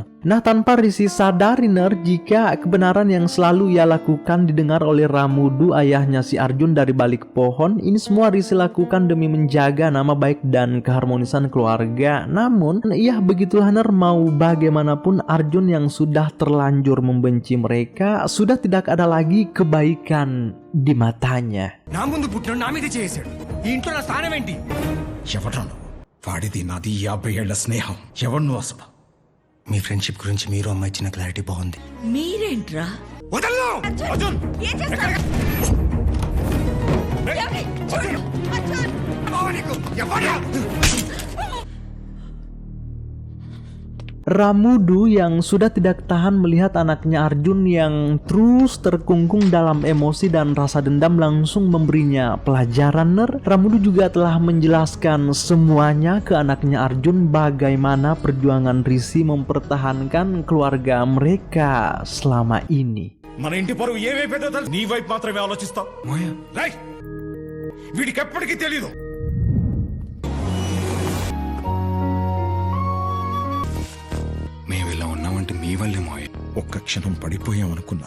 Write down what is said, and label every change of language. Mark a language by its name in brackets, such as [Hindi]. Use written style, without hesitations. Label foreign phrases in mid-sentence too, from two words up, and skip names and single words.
[Indonesian] Nah, tanpa Risi sadari ner, jika kebenaran yang selalu ia lakukan didengar oleh Ramudu, ayahnya si Arjun, dari balik pohon. Ini semua Risi lakukan demi menjaga nama baik dan keharmonisan keluarga. Namun, iya begitulah ner, mau bagaimanapun Arjun yang sudah terlanjur membenci mereka, sudah tidak ada lagi kebaikan di matanya. [Telugu] నా ముందు పుట్టిన నా మీద చేసాడు. ఈ ఇంట్లో నా స్థానం ఏంటి? ఎవడ్రా నువ్వు? వాడిది నాది 50 ఏళ్ల స్నేహం. ఎవడు నువ్వు అసలు? మీ ఫ్రెండ్షిప్ గురించి మీరు అమ్మ ఇచ్చిన క్లారిటీ బాగుంది. మీరేంట్రా? వదలను! అర్జున్! ఏం చేస్తారు? బావ నీకు ఎవడా? [Indonesian] Ramudu yang sudah tidak tahan melihat anaknya Arjun yang terus terkungkung dalam emosi dan rasa dendam langsung memberinya pelajaran ner. Ramudu juga telah menjelaskan semuanya ke anaknya Arjun bagaimana perjuangan Risi mempertahankan keluarga mereka selama ini. [Telugu] మన ఇంటి పరువు ఏమైపోయిందో తెలుసు, నీ వైపు మాత్రమే ఆలోచిస్తావు. రైట్, వీడికి ఎప్పటికీ తెలీదు. మేము ఇలా ఉన్నామంటే మీ వల్లే మాయ. ఒక్క క్షణం పడిపోయామనుకున్నా.